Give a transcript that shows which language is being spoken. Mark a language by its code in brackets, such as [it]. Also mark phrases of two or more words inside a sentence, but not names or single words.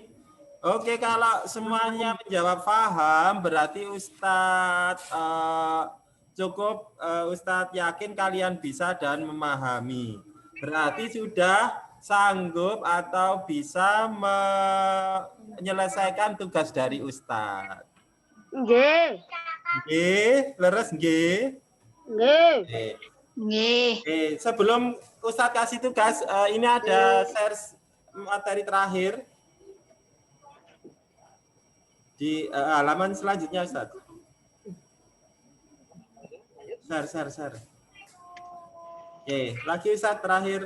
[id] Oke, kalau semuanya menjawab paham, berarti Ustadz cukup Ustadz yakin kalian bisa dan memahami. Berarti sudah sanggup atau bisa menyelesaikan tugas dari Ustadz. [jv] Nggih. Nggih, leres nggih. Nggih. Nggih. [id] Sebelum Ustadz kasih tugas, ini ada share materi terakhir di halaman selanjutnya, Ustadz. Share. Oke, lagi Ustadz terakhir.